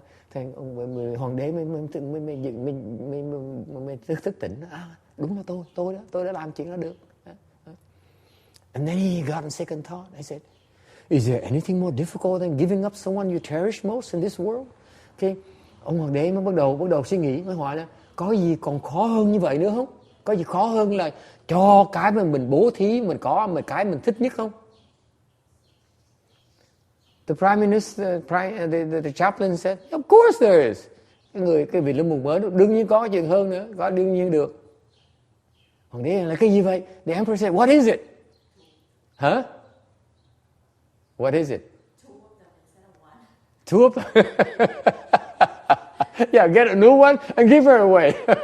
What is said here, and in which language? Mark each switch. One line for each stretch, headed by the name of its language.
Vietnamese: Thằng hoàng đế mới thức tỉnh. Đúng là tôi đã làm chuyện đó được.
English: And then he got a second thought. I said, is there anything more difficult than giving up someone you cherish most in this world? Okay.
Vietnamese: Ông hoàng đế mới bắt đầu suy nghĩ, mới hỏi là có gì còn khó hơn như vậy nữa không? Có gì khó hơn là cho cái mà mình bố thí, mình có mà cái mình thích nhất không?
English: The prime minister, the chaplain said, of course there is.
Vietnamese: Cái vị linh mục mới đương nhiên có chuyện hơn nữa, có đương nhiên được. Hoàng đế là cái gì vậy?
English: The emperor said, what is it? Huh? What is it? Two of them instead of one. Yeah, get a new one and give her away.